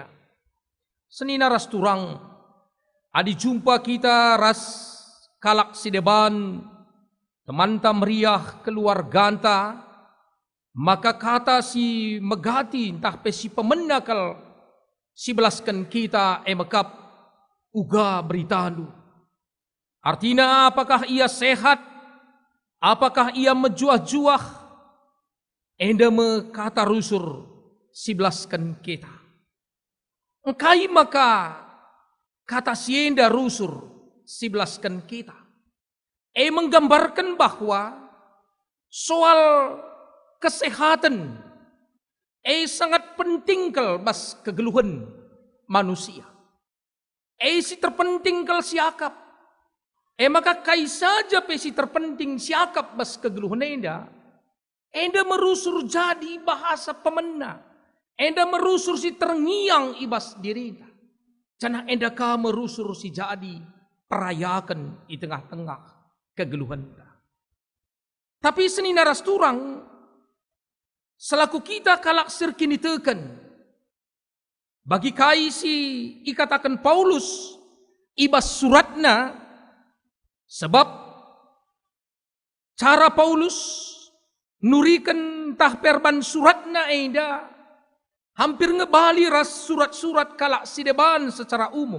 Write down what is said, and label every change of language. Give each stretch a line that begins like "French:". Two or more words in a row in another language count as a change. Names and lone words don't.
Batak Karo: Senina ras turang, adi jumpa kita ras kalak sideban, temanta meriah keluarganta, maka kata si megati entah pe si pemenakal si belaskan kita emekap uga beritalu.
Indonesian: Artinya apakah ia sehat? Apakah ia mejuah-juah?
Batak Karo: Enda me kata rusur si belaskan kita. Engkai maka kata si enda rusur si belaskan kita.
Indonesian: Menggambarkan bahwa soal kesehatan
Batak Karo: sangat penting kel bas kegeluhan manusia. Si terpenting kel siakap. Maka kai saja si terpenting siakap bas kegeluhan enda merusur jadi bahasa pemena. Enda merusur si terngiang ibas dirinya. Jangan enda ka merusur si jadi perayakan di tengah-tengah kegeluhan. Tapi seni naras turang, selaku kita kalak sirkini teken, bagi kai si ikatakan Paulus, ibas suratna, sebab cara Paulus nurikan tah perban suratna enda, hampir ngebali ras surat-surat kalak sideban
Indonesian: secara umum.